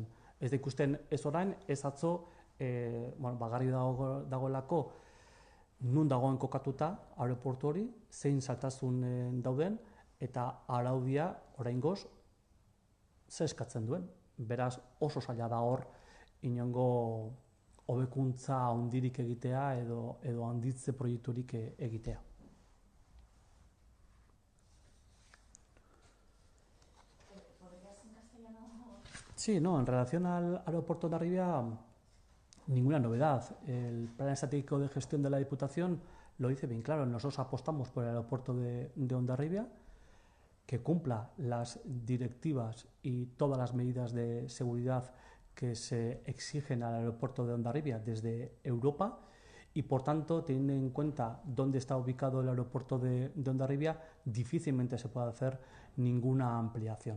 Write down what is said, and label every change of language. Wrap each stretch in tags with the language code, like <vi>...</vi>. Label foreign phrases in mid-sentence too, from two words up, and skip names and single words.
<eu>Ez da ikusten ez orain, ez atzo, garbi dagoelako nun dagoen kokatuta aeroportu hori, zein zailtasun dauden, eta araudia oraingoz ze eskatzen duen. Beraz, oso zaila da hor inongo hobekuntza handirik egitea edo handitze proiekturik egitea.</eu> <es>¿Podrías en castellano? Sí, no, en relación al aeropuerto de Hondarribia, ninguna novedad. El plan estratégico de gestión de la Diputación lo dice bien claro. Nosotros apostamos por el aeropuerto de Hondarribia, que cumpla las directivas y todas las medidas de seguridad que se exigen al aeropuerto de Hondarribia desde Europa, y por tanto, teniendo en cuenta dónde está ubicado el aeropuerto de Hondarribia, difícilmente se puede hacer ninguna ampliación.</es>